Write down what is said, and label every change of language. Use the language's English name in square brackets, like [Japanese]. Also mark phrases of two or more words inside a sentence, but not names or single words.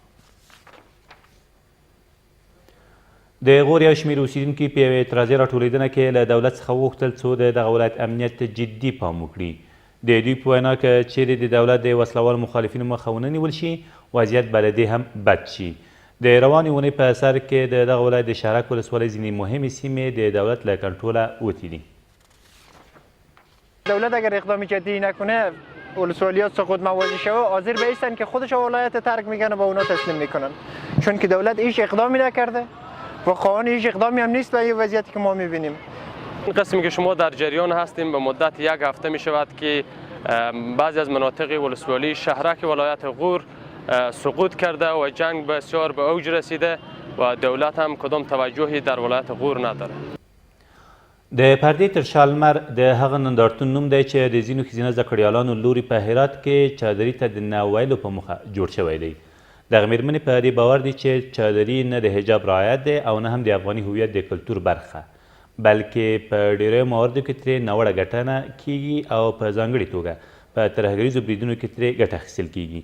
[Pashto] د غور یو شمېر اوسیدونکي په یوې اعتراضي راټولېدنه کې له دولت څخه وغوښتل څو د دغه ولایت امنیت ته جدي پام وکړي. د دوی په وینا که چیرې د دولت د وسلوالو مخالفینو مخه ونه نیول شي، وضعیت به له دې هم بد شي. د روانې اونۍ په سر کې د دغه ولایت د شهرک ولسوالۍ ځینې مهمې سیمې د دولت له کنټروله وتې دي. [Persian] دولت اگر اقدام جدی نکنه ولسوالیات سقوط مواجه شوه، حاضر به ایستن که خودش ولایت ترک میکنه و اونا تسلیم میکنن، چون که دولت هیچ اقدامی نکرده و قانون هیچ اقدامی هم نیست به این وضعیتی که ما میبینیم. این قسمی که شما در جریان هستیم به مدت 1 هفته می شود که بعضی از مناطق ولسوالی شهرک ولایت غور سقوط کرده و جنگ بسیار به اوج رسیده و دولت هم کدام توجهی در ولایت غور نداره. [Pashto] د پردې تر شا لمر د هغه نندارتون نوم دی چې د ځینو ښځینه زده کړیالانو لوري په هرات کې چادري ته د نه ویلو په موخه جوړ شوی دی. دغه مېرمنې په دې باور دي چې چادري نه د حجاب رعایت دی او نه هم د افغاني هویت د کلتور برخه، بلکې په ډېرو مواردو کې ترې ناوړه ګټنه کیږي او په ځانګړې توګه په ترهګریزو بریدونو کې ترې ګټه اخیستل کیږي.